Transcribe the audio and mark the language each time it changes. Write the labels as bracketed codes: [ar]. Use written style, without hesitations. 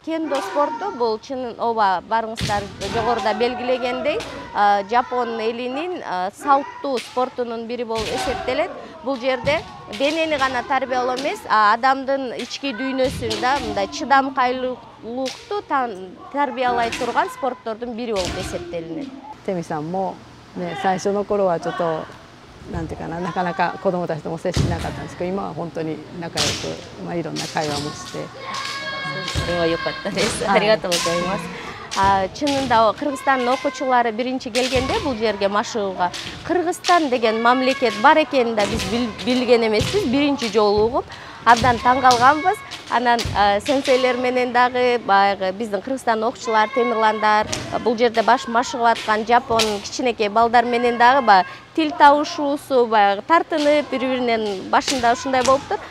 [ky] Кендо спорту бул чын ооба барыңыздар жогоруда белгилегендей, Жапон элинин салттуу спортунун бири болуп эсептелет. Бул жерде денени гана тарбиялоо эмес, адамдын ички дүйнөсүн да мындай чыдамкайлуулукту тарбиялай турган спорттордун бири болуп эсептелинет. [ja] テミさんもね、最初の頃はちょっとなんていうかな、なかなか子どもたちとも接しなかったんですけど、今は本当に仲良く、いろんな会話もして。それは良かったです。ありがとうございます。 [ky] Чынында Кыргызстандын окуучулары биринчи келгенде бул жерге машыгууга Кыргызстан деген мамлекет бар экенин да биз билген эмеспиз. Биринчи жолу угуп, абдан таң калганбыз. Анан сенсейлер менен дагы баягы биздин Кыргызстандын окуучулар, Темирландар, бул жерде баш машыгып аткан жапон кичинекей балдар менен дагы тил табышуусу баягы тартынып, бири-биринен башында ушундай болуптур.